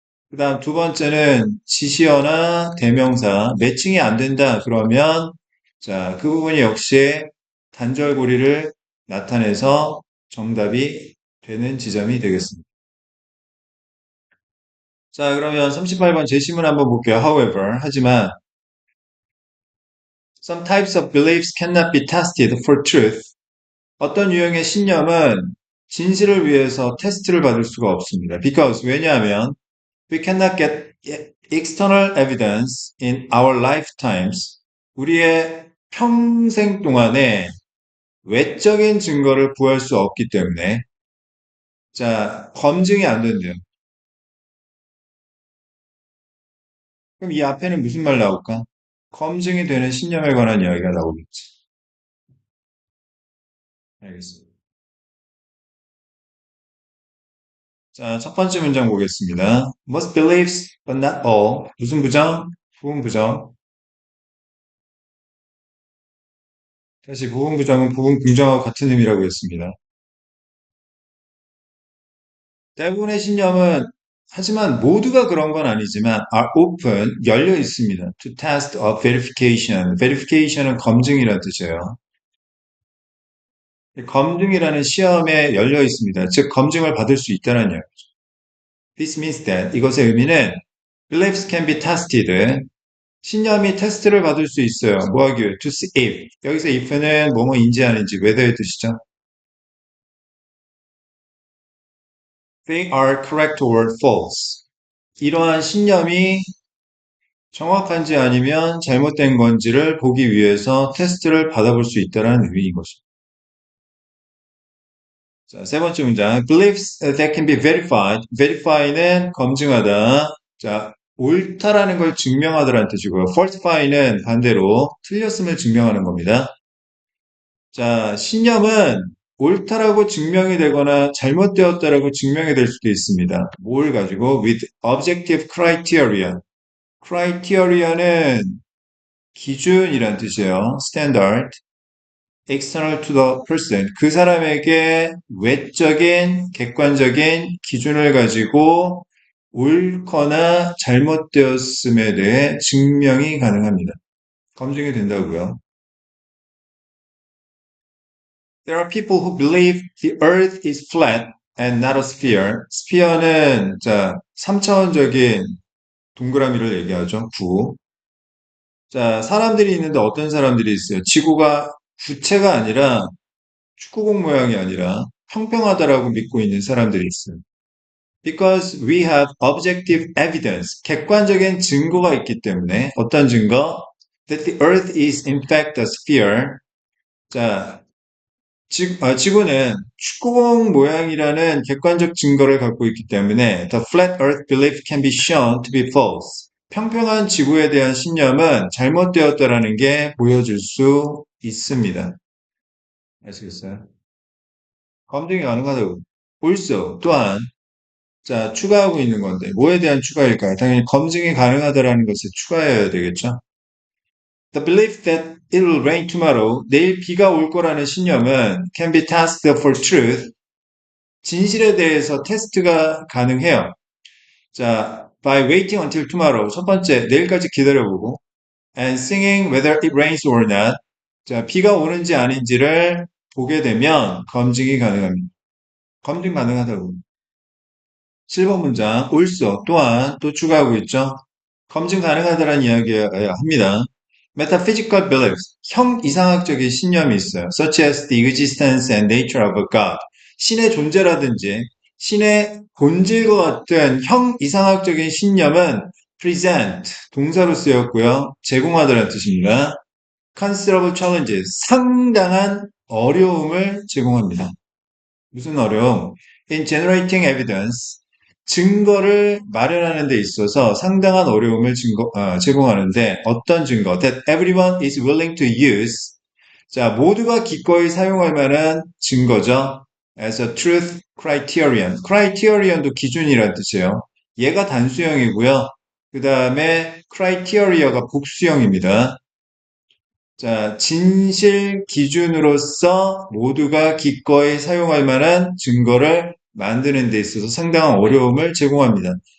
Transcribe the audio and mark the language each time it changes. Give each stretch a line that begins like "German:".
Korean: 그 다음 두 번째는 지시어나 대명사, 매칭이 안 된다 그러면 자, 그 부분이 역시 단절고리를 나타내서 정답이 되는 지점이 되겠습니다. 자, 그러면 38번 제시문 한번 볼게요.
English: However,
Korean: 하지만
English: some types of beliefs cannot be tested for truth.
Korean: 어떤 유형의 신념은 진실을 위해서 테스트를 받을 수가 없습니다.
English: Because
Korean: 왜냐하면
English: we cannot get external evidence in our lifetimes.
Korean: 우리의 평생 동안에 외적인 증거를 구할 수 없기 때문에 자, 검증이 안 된대요. 그럼 이 앞에는 무슨 말 나올까? 검증이 되는 신념에 관한 이야기가 나오겠지. 알겠습니다. 자, 첫 번째 문장 보겠습니다.
English: Most beliefs, but not all.
Korean: 무슨 부정? 부분 부정. 다시 부분 부정은 부분 긍정하고 같은 의미라고 했습니다. 대부분의 신념은 하지만 모두가 그런 건 아니지만
English: are open,
Korean: 열려 있습니다.
English: To test of verification.
Korean: verification은 검증이라는 뜻이에요. 검증이라는 시험에 열려 있습니다. 즉, 검증을 받을 수 있다는 이야기.
English: This means that
Korean: 이것의 의미는
English: beliefs can be tested.
Korean: 신념이 테스트를 받을 수 있어요. 뭐 하기 위해?
English: To see if.
Korean: 여기서 if는 뭐뭐 인지하는지 whether의 뜻이죠.
English: They are correct or false.
Korean: 이러한 신념이 정확한지 아니면 잘못된 건지를 보기 위해서 테스트를 받아볼 수 있다는 의미인 것입니다. 자, 세 번째 문장.
English: Beliefs that can be verified.
Korean: verify는 검증하다. 자, 옳다라는 걸 증명하다라는 뜻이고요. falsify는 반대로 틀렸음을 증명하는 겁니다. 자, 신념은 옳다라고 증명이 되거나 잘못되었다라고 증명이 될 수도 있습니다. 뭘 가지고?
English: with objective criteria.
Korean: criteria는 기준이란 뜻이에요.
English: standard. external to the person.
Korean: 그 사람에게 외적인, 객관적인 기준을 가지고 옳거나 잘못되었음에 대해 증명이 가능합니다. 검증이 된다고요.
English: There are people who believe the earth is flat and not a sphere.
Korean: sphere는 자, 3차원적인 동그라미를 얘기하죠. 구. 자, 사람들이 있는데 어떤 사람들이 있어요? 지구가 구체가 아니라 축구공 모양이 아니라 평평하다라고 믿고 있는 사람들이 있어요.
English: Because we have objective evidence.
Korean: 객관적인 증거가 있기 때문에 어떤 증거?
English: That the earth is in fact a sphere.
Korean: 자, 지구는 축구공 모양이라는 객관적 증거를 갖고 있기 때문에
English: the flat earth belief can be shown to be false.
Korean: 평평한 지구에 대한 신념은 잘못되었다라는 게 보여줄 수 있습니다. 아시겠어요? 검증이 가능하다고. also 또한 자 추가하고 있는 건데 뭐에 대한 추가일까요? 당연히 검증이 가능하다라는 것을 추가해야 되겠죠.
English: The belief that it will rain tomorrow,
Korean: 내일 비가 올 거라는 신념은
English: can be tested for truth,
Korean: 진실에 대해서 테스트가 가능해요. 자,
English: by waiting until tomorrow,
Korean: 첫 번째, 내일까지 기다려보고,
English: and seeing whether it rains or not,
Korean: 자, 비가 오는지 아닌지를 보게 되면 검증이 가능합니다. 검증 가능하다고. 7번 문장, also, 또한, 또 추가하고 있죠. 검증 가능하다는 이야기를 합니다.
English: Metaphysical beliefs,
Korean: 형 이상학적인 신념이 있어요.
English: Such as the existence and nature of a God.
Korean: 신의 존재라든지 신의 본질과 같은 형 이상학적인 신념은 present, 동사로 쓰였고요. 제공하다는 뜻입니다.
English: considerable challenges,
Korean: 상당한 어려움을 제공합니다. 무슨 어려움?
English: In generating evidence,
Korean: 증거를 마련하는 데 있어서 상당한 어려움을 제공하는데 어떤 증거?
English: That everyone is willing to use.
Korean: 자, 모두가 기꺼이 사용할 만한 증거죠.
English: As a truth criterion.
Korean: criterion도 기준이라는 뜻이에요. 얘가 단수형이고요. 그 다음에 criteria가 복수형입니다. 자, 진실 기준으로서 모두가 기꺼이 사용할 만한 증거를 만드는 데 있어서 상당한 어려움을 제공합니다.